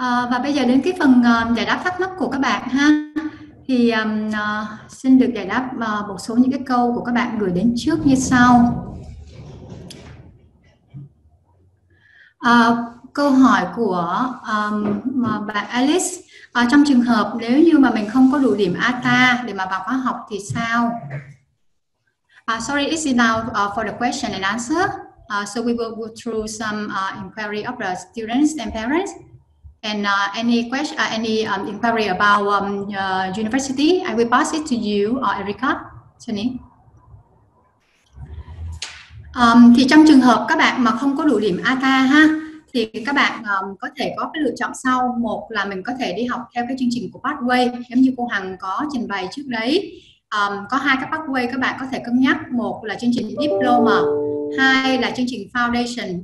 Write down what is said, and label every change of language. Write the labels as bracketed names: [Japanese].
[Vietnamese] Và bây giờ đến cái phần giải đáp thắc mắc của các bạn ha. Thì xin được giải đáp một số những cái câu của các bạn gửi đến trước như sau. Câu hỏi của bạn Alice, trong trường hợp nếu như mà mình không có đủ điểm ATA để mà vào khóa học thì sao? [English] Sorry, is it now for the question and answer? So we will go through some inquiry of the students and parents, and any question, any inquiry about university. I will pass it to you, Erica. Sunny. [Vietnamese] Thì trong trường hợp các bạn mà không có đủ điểm ATA ha, thì các bạn có thể có cái lựa chọn sau. Một là mình có thể đi học theo cái chương trình của Pathway, giống như cô Hằng có trình bày trước đấy. Có 2 cái pathway các bạn có thể cân nhắc. Một là chương trình diploma, 2 là chương trình foundation.